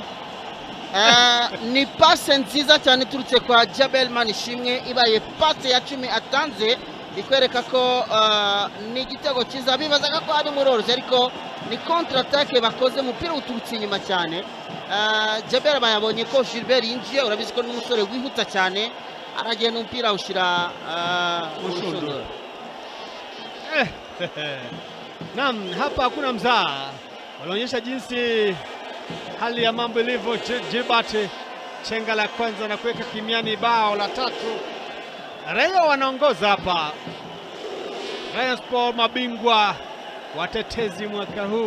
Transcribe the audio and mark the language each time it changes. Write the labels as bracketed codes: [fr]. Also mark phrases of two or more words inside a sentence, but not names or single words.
[rw] Ni pase nziza cyane turutse kwa Jabel Manishimwe, ibaye pase ya 10 atanze, ikwereka ko ni igitego cyiza. Bibazaga ko ari muroroze, ariko ni [fr] contre attaque [rw] bakoze, umupira uturutse inyuma cyane. Jabel bayabonye ko Gilbert yinjiye, urabizi ko n'umusore wihuta cyane, aragenda umupira ushira mu shundura. [sw] Naam, hapa hakuna mzaa. Wanaonyesha jinsi hali ya mambo ilivyo. Gilbert chenga la kwanza na kuweka kimiani bao la 3. Rayon wanaongoza hapa. Rayon Sport mabingwa watetezi mwaka huu.